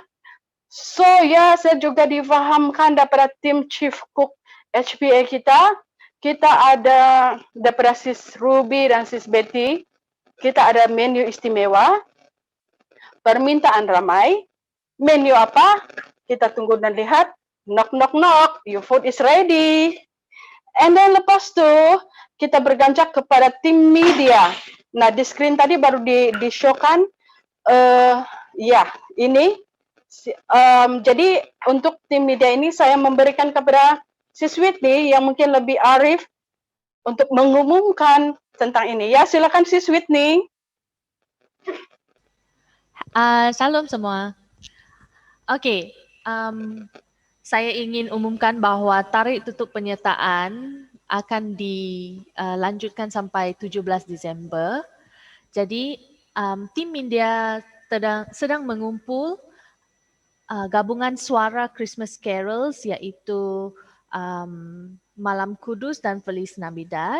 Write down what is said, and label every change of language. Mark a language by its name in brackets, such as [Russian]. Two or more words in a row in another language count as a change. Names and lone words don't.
[Malay] So ya, saya juga difahamkan daripada tim [English] Chief Cook [Malay] HPA kita. Kita ada daripada Sis Ruby dan Sis Betty. Kita ada menu istimewa, permintaan ramai. Menu apa? Kita tunggu dan lihat. [English] Knock, knock, knock. Your food is ready. And then [Malay] lepas tu, kita berganjak kepada tim media. Nah, di screen tadi baru di-show-kan. Ya, ini. Jadi, untuk tim media ini, saya memberikan kepada Sis Whitney yang mungkin lebih arif untuk mengumumkan tentang ini. Ya, silakan Sis Whitney. Salam semua. Okey, saya ingin umumkan bahawa tarikh tutup penyertaan akan dilanjutkan sampai 17 Disember. Jadi, tim media sedang mengumpul gabungan suara [English] Christmas carols [Malay] iaitu Malam Kudus dan Feliz Navidad.